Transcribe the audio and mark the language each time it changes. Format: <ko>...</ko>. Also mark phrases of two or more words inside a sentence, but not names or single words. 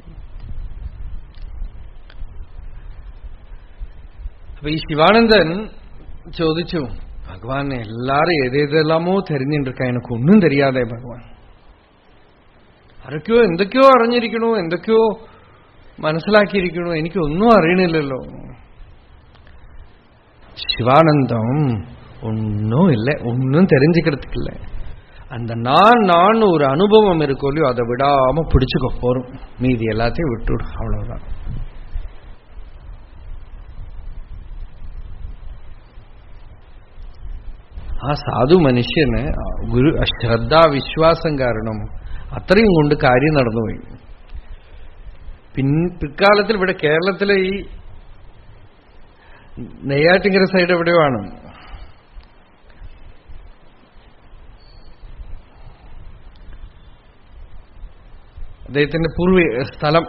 <ml>അപ്പൊ ഈ ശിവാനന്ദൻ ചോദിച്ചു, ഭഗവാൻ എല്ലാരും ഏതേതെല്ലാമോ തെരഞ്ഞെടുക്കാൻ, എനിക്കൊന്നും தெரியாതെ ഭഗവാൻ. ആരൊക്കെയോ എന്തൊക്കെയോ അറിഞ്ഞിരിക്കണു, എന്തൊക്കെയോ മനസ്സിലാക്കിയിരിക്കണു, എനിക്കൊന്നും അറിയണില്ലല്ലോ.</ml> <ta>சிவானந்தம் ஒன்னும் இல்லை, ஒன்னும் தெரிஞ்சுக்கிறதுக்கு இல்லை. அந்த நான் ஒரு அனுபவம் இருக்கோ இல்லையோ அதை விடாம பிடிச்சுக்க போறோம், மீதி எல்லாத்தையும் விட்டுடு, அவ்வளவுதான்.</ta> <ml>ആ സാധു മനുഷ്യന് ഗുരു ശ്രദ്ധാവിശ്വാസം കാരണം അത്രയും കൊണ്ട് കാര്യം നടന്നുപോയി. പിൽക്കാലത്തിൽ ഇവിടെ കേരളത്തിലെ ഈ നെയ്യാറ്റിങ്കര സൈഡ് എവിടെയോ ആണ് അദ്ദേഹത്തിന്റെ സ്ഥലം.</ml>